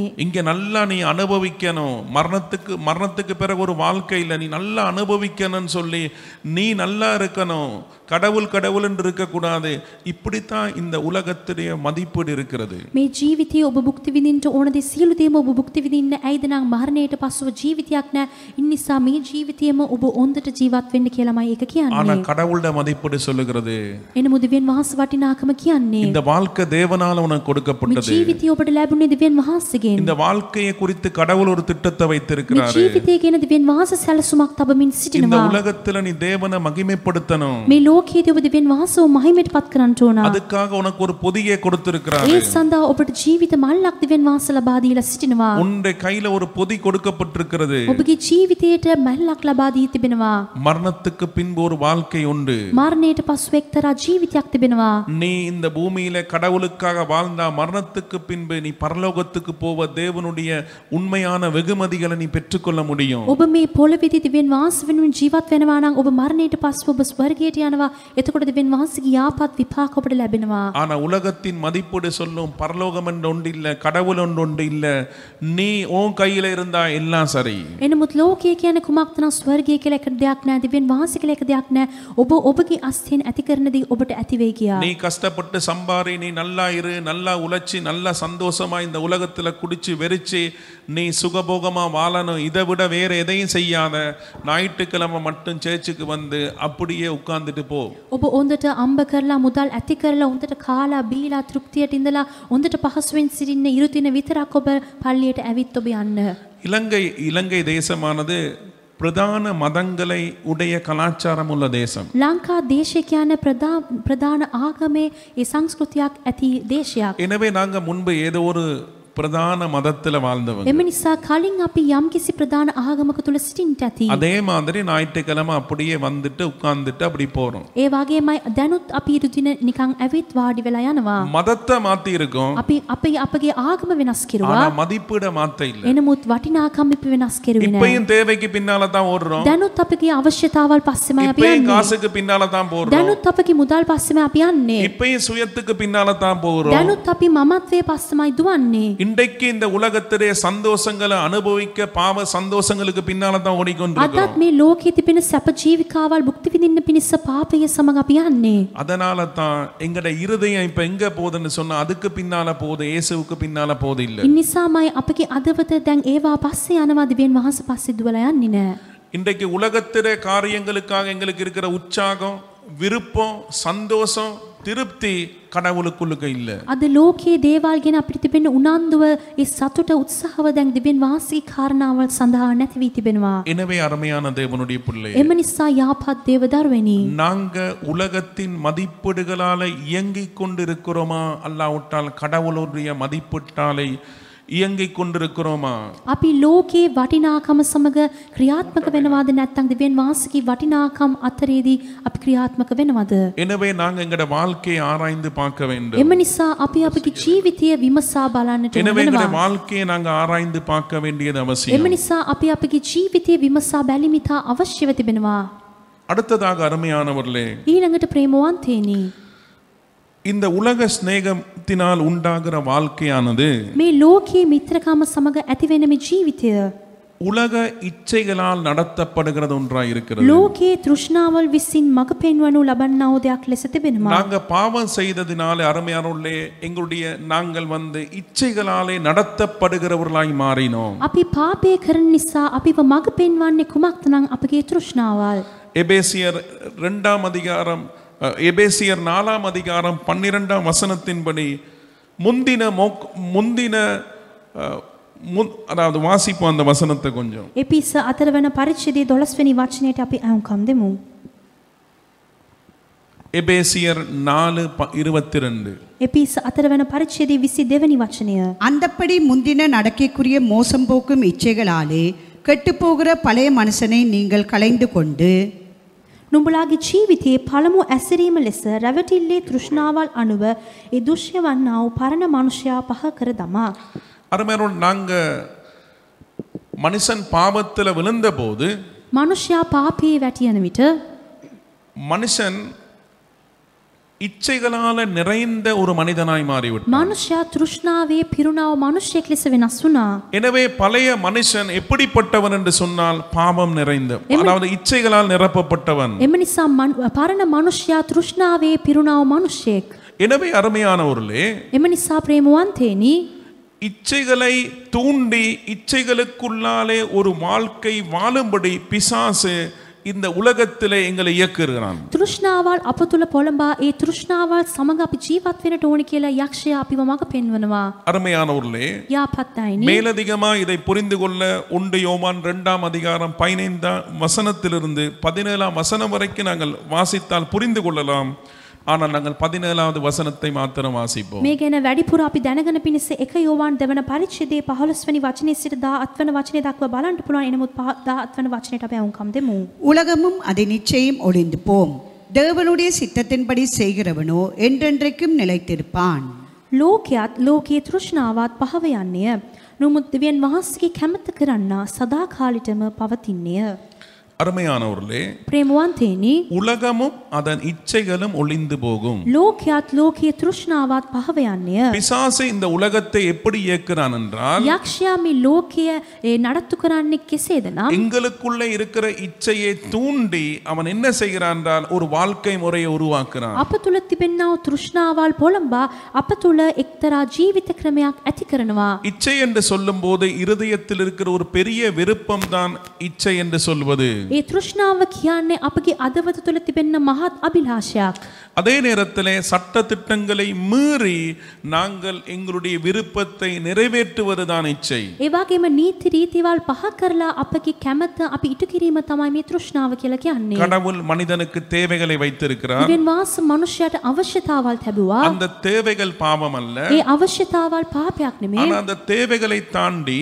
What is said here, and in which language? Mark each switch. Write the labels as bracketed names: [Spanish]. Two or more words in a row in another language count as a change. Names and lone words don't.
[Tamil] இங்க நல்லா நீ அனுபவிக்கணும், மரணத்துக்கு பிறகு ஒரு வாழ்க்கையில நீ நல்லா அனுபவிக்கணும்னு சொல்லி நீ நல்லா இருக்கணும், கடவுள் என்று இருக்க கூடாது. இப்படித்தான் இந்த உலகத்துடைய மதிப்பீடு இருக்கிறது. [Sinhala] මේ ජීවිතයේ ඔබ භුක්ති විඳින්න ඕන දේ සියලු දේම ඔබ භුක්ති විඳින්න ඇයිද නම් මරණයට පසුව ජීවිතයක් නැහැ. ඉන් නිසා මේ ජීවිතයේම ඔබ හොඳට ජීවත් වෙන්න කියලාමයි ඒක [Tamil] ஆனா [Sinhala] කියන්නේ. [Tamil] கடவுளுடைய மதிப்பீடு சொல்லுகிறது, [Sinhala] එනමුත් දෙවියන් වහන්සේ වටිනාකම කියන්නේ [Tamil] இந்த வாழ்க்கை தேவனால உனக்கு [Sinhala] මේ [Tamil] கொடுக்கப்பட்டது. [Sinhala] ජීවිතය ඔබට ලැබුණේ දෙවියන් වහන්සේගෙන්. [Tamil] இந்த வாழ்க்கையை குறித்து கடவுள் ஒரு திட்டத்தை [Sinhala] මේ [Tamil] வைத்திருக்கிறாரு. [Sinhala] ජීවිතය ගැන දෙවියන් වහන්සේ සැලසුමක් තබමින් [Tamil] இந்த [Sinhala] සිටිනවා. [Tamil] உலகத்துல நீ தேவனை மகிமைப்படுத்தணும், [Sinhala] මේ ලෝකයේදී ඔබ දෙවියන් වහන්සේව මහිමයට පත් කරන්න ඕන. [Tamil] அதுக்காக உனக்கு ஒரு பொதியை கொடுத்திருக்கிறாரு. [Sinhala] ඒ සඳහා ඔබට ජීවිත මල්ලක් දෙවියන් වහන්සේ ලබා දීලා සිටිනවා. [Tamil] உன்னுடைய கையில ஒரு பொதி கொடுக்கப்பட்டிருக்கிறது. [Sinhala] ඔබගේ ජීවිතයට මල්ලක් ලබා දී තිබෙනවා. [Tamil] மரணத்துக்கு பின்பு ஒரு வாழ்க்கை உண்டு. [Sinhala] මරණයට පසු එක්තරා ජීවිතයක් තිබෙනවා. [Tamil] நீ இந்த பூமியில கடவுளுக்காக வாழ்ந்தா மரணத்துக்கு பின்பு நீ பரலோகத்துக்கு போவ தேவனுடைய உண்மையான வெகுமதிகளை நீ பெற்றுக்கொள்ள முடியும். [Sinhala] ඔබ මේ පොළොවේදී දෙවියන් වහන්සේ වෙනුවෙන් ජීවත් වෙනවා නම් ඔබ මරණයට පසු ඔබ ස්වර්ගයට යනවා. එතකොට දෙවියන් වහන්සේගේ යාපත් විපාක ඔබට ලැබෙනවා. [Tamil] ஆனா உலகத்தின் மதிப்பீடு சொல்லும் பரலோகம் என்று ஒன்று இல்ல, கடவுள் ஒன்று இல்ல, நீ உன் கையில இருந்தா எல்லாம் சரி. [Sinhala] එනමුත් ලෝකයේ කියන්නේ කුමක්ද නම් ස්වර්ගය කියලා එක දෙයක් නැහැ. දෙවියන් වහන්සේ කියලා එක දෙයක් නැහැ. ඔබ ඔබගේ අස්තියෙන් ඇති කරන දේ ඔබට ඇති වෙයි කියා. [Tamil] நீ கஷ்டப்பட்டு சம்பாரி, நீ நல்லா இரு, நல்லா உழைச்சி, நல்லா சந்தோஷமா இந்த உலகத்துல குடிச்சு வெறிச்சு நீ சுகபோகமா வாழணும், இதை விட வேற எதையும் செய்யாத, ஞாயிற்றுக்கிழமை மட்டும் சேர்ச்சுக்கு அப்படியே உட்கார்ந்துட்டு போ. [Sinhala] ඔබ හොඳට අම්බ කරලා මුදල් ඇති කරලා හොඳට කාලා බීලා තෘප්තියට ඉඳලා හොඳට පහසුවෙන් සිටින්න ඉරුතින විතරක් ඔබ පල්ලියට ඇවිත් ඔබ යන්න. [Tamil] இலங்கை தேசமானது பிரதான மதங்களை உடைய கலாச்சாரம் உள்ள தேசம். [Sinhala] ලංකා දේශය කියන්නේ ප්‍රධාන ආගමේ ඒ සංස්කෘතියක් ඇති දේශයක්. [Tamil] எனவே நாங்க முன்பு ஏதோ ஒரு பிரதான மதத்துல வாழ்ந்தவங்க. [Sinhala] එම නිසා කලින් අපි යම්කිසි ප්‍රධාන ආගමක තුල සිටින්නට ඇති. [Tamil] அதே மாதிரி ஞாயிற்றுக்கிழமை அப்படியே வந்துட்டு உட்கார்ந்துட்டு அப்படி போறோம். [Sinhala] ඒ වගේමයි දැනුත් අපි ඉරුදින නිකන් ඇවිත් වාඩි වෙලා යනවා. [Tamil] மதத்தை மாத்தி இருக்கோம், [Sinhala] අපි අපගේ ආගම වෙනස් කෙරුවා. [Tamil] ஆனா மதிப்பீட மாத்த இல்ல. [Sinhala] එනමුත් වටිනාකම් අපි වෙනස් කෙරුවේ නැහැ. [Tamil] இப்பயும் தேவைக்கு பின்னால தான் ஓடுறோம், [Sinhala] දැනුත් අපගේ අවශ්‍යතාවල් පස්සෙමයි අපි [Tamil] இப்பயும் [Sinhala] යන්නේ. [Tamil] காசுக்கு பின்னால தான் போறோம், [Sinhala] දැනුත් අපගේ මුදල් පස්සෙමයි අපි යන්නේ. [Tamil] இப்பயும் சுயத்துக்கு பின்னால தான் போறோம். [Sinhala] දැනුත් අපි මමත්වයේ පස්සෙමයි දුවන්නේ. [Tamil] இன்றைக்கு இந்த உலகத்திலே சந்தோஷங்களை அனுபவிக்க பாவ சந்தோஷங்களுக்கு பின்னால தான் ஓடிக்கொண்டிருக்கிறோம். [Sinhala] අදත් මේ ලෝකයේ තිබෙන සැප ජීවිකාවල් භුක්ති විඳින්න පිණිස පාපය සමග අපි යන්නේ. [Tamil] அதனால தான் எங்கட இருதயம் இப்ப எங்க போகுதுன்னு சொன்னா அதுக்கு பின்னால போகுது, இயேசுவுக்கு பின்னால போகுது இல்ல. [Sinhala] ඒ නිසාමයි අපගේ අදවත දැන් ඒවා පස්සේ යනවා, දෙවියන් වහන්සේ පස්සේ දුවලා යන්නේ නැහැ. [Tamil] இன்றைக்கு உலகத்திலே காரியங்களுக்காக எங்களுக்கு இருக்கிற உற்சாகம், விருப்பம், சந்தோஷம் திருப்தி கடவுளுக்குள்ளுக்க இல்ல. [Sinhala] අද ලෝකයේ දේවල් ගැන අපිට තිබෙන උනන්දුව ඒ සතුට උත්සාහව දැන් දිවෙන් වාසී කාරණාවල් සඳහා නැති වී තිබෙනවා. [Tamil] எனவே அருமையான தேவனுடைய பிள்ளை, [Sinhala] එම නිසා යහපත් දේව දරුවනි, [Tamil] நாங்க உலகத்தின் மதிப்பீடுகளால இயங்கிக் கொண்டிருக்கிறோமா அல்லாவிட்டால் கடவுளுடைய மதிப்பீட்டாலை இயங்கிக் கொண்டிருக்கிறோமா? [Sinhala] අපි ලෝකයේ වටිනාකම සමග ක්‍රියාත්මක වෙනවාද නැත්නම් දිවෙන් වාසිකී වටිනාකම් අතරේදී අපි ක්‍රියාත්මක වෙනවද? [Tamil] எனவே நாங்க எங்கட வாழ்க்கையை ஆராய்ந்து பார்க்க வேண்டும். [Sinhala] එම නිසා අපි අපගේ ජීවිතය විමසා බලන්නට [Tamil] எனவே எங்கட [Sinhala] වෙනවා. [Tamil] வாழ்க்கையை நாங்க ஆராய்ந்து பார்க்க வேண்டியது [Sinhala] එම [Tamil] அவசியம். [Sinhala] නිසා අපි අපගේ ජීවිතය විමසා බැලීමිතා අවශ්‍යව තිබෙනවා. [Tamil] அடுத்ததாக அருமையானவர்களே, [Sinhala] ඊළඟට ප්‍රේමවන්තේනි, [Tamil] இந்த உலக சிநேகத்தினால் உண்டாகிற வாழ்க்கையானது [Sinhala] මේ ලෝකයේ මිත්‍රකම සමග ඇතිවෙන මේ ජීවිතය [Tamil] உலக இச்சைகளால் நடத்தப்படுகிறது ஒன்றாய் இருக்கிறது. [Sinhala] ලෝකයේ තෘෂ්ණාවල් විසින් මඟ පෙන්වනු ලබන්නා වූ දෙයක් ලෙස තිබෙනවා. [Tamil] நாங்க பாவம் செய்ததினாலே அருமையானவர்களே, எங்களுடைய நாங்கள் இச்சைகளாலே நடத்தப்படுகிறவர்களாய் மாறினோம். [Sinhala] අපි පාපය කරන නිසා අපිව මඟ පෙන්වන්නේ කුමක්ද නම් අපගේ තෘෂ්ණාවල්. [Tamil] எபேசியர் 2ஆம் அதிகாரம் எபேசியர் 4ஆம் அதிகாரம் 12ஆம் வசனத்தின்படி அதாவது வாசிப்போம் அந்த வசனத்தை கொஞ்சம். [Sinhala] එපිස 4 වෙනි පරිච්ඡේදයේ 12 වෙනි වචනයට අපි අහුම්කම් දෙමු. [Tamil] எபேசியர் 4:22. [Sinhala] එපිස 4 වෙනි පරිච්ඡේදයේ 22 වෙනි වචනය. [Tamil] அந்தப்படி முந்தின நடக்கைக்குரிய மோசம் போக்கும் இச்சைகளாலே கெட்டுப்போகிற பழைய மனுஷனை நீங்கள் களைந்து கொண்டு [Sinhala] නුඹලාගේ ජීවිතයේ පළමු ඇසිරීම ලෙස රැවටිල්ලේ තෘෂ්ණාවල් අනුව ඒ දුෂ්‍ය වන්නා වූ පරණ මනුෂ්‍යයා පහ කර දමා. [Tamil] அருமையானவர்களே, நாங்க மனுஷன் பாவத்துல விழுந்த போது [Sinhala] මනුෂ්‍යයා පාපයේ වැටියන විට [Tamil] மனுஷன் இச்சைகளால நிறைந்த ஒரு மனிதனாய் மாறிவிட்டான். [Sinhala] මනුෂ්‍යයා තෘෂ්ණාවේ පිරුණා වූ මනුෂ්‍යෙක් ලෙස වෙනස් වුණා. [Tamil] எனவே பழைய மனுஷன் எப்படிப்பட்டவன் என்று சொன்னால் பாவம் நிறைந்த, அதாவது இச்சைகளால் நிரப்பப்பட்டவன். [Sinhala] එම නිසා පරණ මනුෂ්‍යයා තෘෂ්ණාවේ පිරුණා වූ මනුෂ්‍යෙක්. [Tamil] எனவே அருமையானவர்களே, [Sinhala] එම නිසා ප්‍රේමවන්තේනි, [Tamil] இச்சைகளை தூண்டி இச்சைகளுக்குள்ளாலே ஒரு வாழ்க்கை வாழும்படி பிசாசு இந்த உலகத்திலே எங்களை இயக்குகிறான். [Sinhala] තෘෂ්ණාවල් අප තුළ පොළඹා ඒ තෘෂ්ණාවල් සමග අපි ජීවත් වෙන්නට ඕනි කියලා යක්ෂයා අපිව මඟ පෙන්වනවා. [Tamil] அருமையானவர்களே, [Sinhala] යහපත් අයනි, [Tamil] மேலதிகமா இதை புரிந்து கொள்ள 1 யோவான் 2ஆம் அதிகாரம் 15ஆம் வசனத்திலிருந்து 17ஆம் வசனம் வரைக்கும் நாங்கள் வாசித்தால் புரிந்து கொள்ளலாம். ஆனால் நாங்கள் 17வது வசனத்தை மாத்திரம் வாசிப்போம். [Sinhala] මේ ගැන වැඩිපුර අපි දැනගෙන පිණිස 1 යෝවාන් 2 වෙනි පරිච්ඡේදයේ 15 වෙනි වචනේ සිට 18 වෙනි වචනේ දක්වා බලන්න පුළුවන්. එනමුත් 18 වෙනි වචනයට අපි අහුම්කම් දෙමු. [Tamil] உலகமும் அதன் நிச்சயம் ஒளிந்து போம், தேவனுடைய சித்தத்தின்படி செய்கிறவனோ என்றென்றைக்கும் நிலைத்திருப்பான். [Sinhala] ලෝකයත් ලෝකයේ තෘෂ්ණාවත් පහව යන්නේය. නමුත් දෙවියන් වහන්සේගේ කැමැත්ත කරන්නා සදාකාලිටම පවතින්නේය. [Tamil] அருமையானவர்களே, [Sinhala] ප්‍රේමවන්තේනි, [Tamil] உலகமும் அதன் இச்சைகளும் ஒளிந்து போகும். [Sinhala] ලෝකයත් ලෝකයේ තෘෂ්ණාවත් පහව යන්නේය. [Tamil] பிசாசு இந்த உலகத்தை எப்படி இயக்குறான் என்றால், [Sinhala] යක්ෂයා මේ ලෝකය නඩත්තු කරන්නේ කෙසේද නම් [Tamil] எங்களுக்குள்ளே இருக்கிற இச்சையை தூண்டி அவன் என்ன செய்கிறான் என்றால் ஒரு வாழ்க்கை முறையை உருவாக்குறான். [Sinhala] අප තුළ තිබෙනා වූ තෘෂ්ණාවල් පොළඹා අප තුළ එක්තරා ජීවිත ක්‍රමයක් ඇති කරනවා. [Tamil] இச்சை என்று சொல்லும்போது இருதயத்தில் இருக்கிற ஒரு பெரிய விருப்பம் தான் இச்சை என்று சொல்வது. [Sinhala] ඒ තෘෂ්ණාව කියන්නේ අපගේ අදවත තුළ තිබෙන මහත් අභිලාෂයක්. [Tamil] அதே நேரத்திலே சட்ட திட்டங்களை மீறி நாங்கள் எங்களுடைய விருப்பத்தை நிறைவேற்றுவதுதான் இச்சை. [Sinhala] ඒ වගේම නීති රීතිවල් පහ කරලා අපගේ කැමැත්ත අපි ඉටු කිරීම තමයි මේ තෘෂ්ණාව කියලා කියන්නේ. [Tamil] கடவுள் மனிதனுக்கு தேவைகளை வைத்திருக்கிறார். [Sinhala] දිවෙන් වාස මනුෂ්‍යයට අවශ්‍යතාවල් ලැබුවා. [Tamil] அந்த தேவைகள் பாவம் அல்ல. [Sinhala] ඒ අවශ්‍යතාවල් පාපයක් නෙමෙයි. [Tamil] ஆனா அந்த தேவைகளை தாண்டி